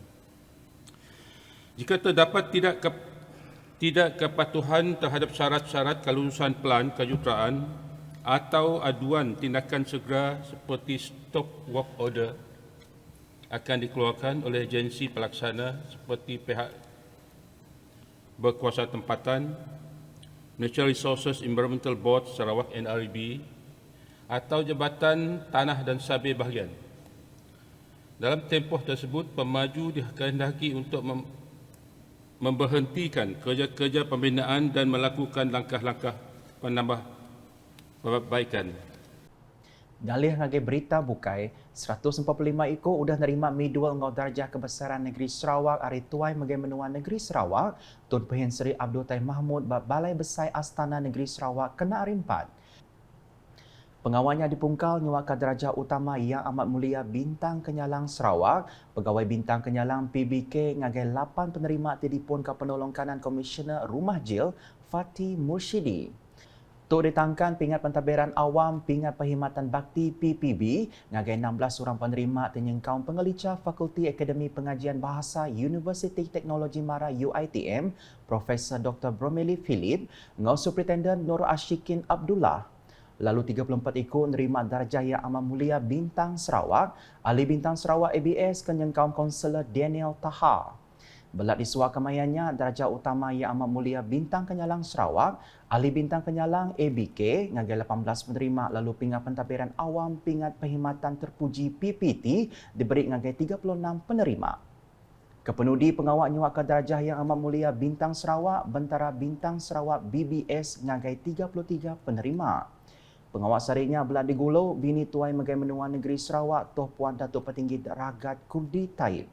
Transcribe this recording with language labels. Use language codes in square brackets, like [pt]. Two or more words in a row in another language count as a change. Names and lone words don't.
[ms] Jika terdapat tidak kepatuhan terhadap syarat-syarat kelulusan Pelan Kejuruteraan atau aduan tindakan segera seperti [en] stop work order [ms] akan dikeluarkan oleh agensi pelaksana seperti pihak berkuasa tempatan, Natural Resources Environmental Board Sarawak NREB atau Jabatan Tanah dan Sabir Bahagian. Dalam tempoh tersebut, pemaju dikehendaki untuk memberhentikan kerja-kerja pembinaan dan melakukan langkah-langkah penambah perbaikan. [iba] Dalih ngagai berita bukai, 145 ekor udah nerima midual ngau darjah kebesaran negeri Sarawak hari tuai magai menua negeri Sarawak, Tun Pehin Seri Abdul Tai Mahmud bab Balai Besar Astana Negeri Sarawak kena hari 4. Pengawalnya dipungkal nyuak darjah utama Yang Amat Mulia Bintang Kenyalang Sarawak, Pegawai Bintang Kenyalang PBK ngagai 8 penerima tidipun ke penolong kanan Komisioner Rumah Jil Fatih Mursyidi. Tok ditangkan pingat pentadbiran awam pingat perkhidmatan bakti PPB ngagai 16 orang penerima tenyengkaun pengelicah Fakulti Akademi Pengajian Bahasa Universiti Teknologi Mara UiTM, Profesor Dr. Bromeli Philip, ngau Superintendent Nur Ashikin Abdullah. Lalu 34 ikut nerima darjah Yang Amat Mulia Bintang Sarawak, Ahli Bintang Sarawak ABS kenyengkaun Konselor Daniel Taha. Belat disuak kemayannya darjah utama Yang Amat Mulia Bintang Kenyalang Sarawak, Ahli Bintang Kenyalang ABK ngagai 18 penerima lalu pingat pentadbiran awam pingat perkhidmatan terpuji PPT diberi ngagai 36 penerima. Kepenudi pengawal nyuak ke darjah Yang Amat Mulia Bintang Sarawak, Bentara Bintang Sarawak BBS ngagai 33 penerima. Pengawal sarinya belat digulau bini tuai Megai Menua Negeri Sarawak Tuan Puan Datuk Petinggi Ragat Kurdi Taib.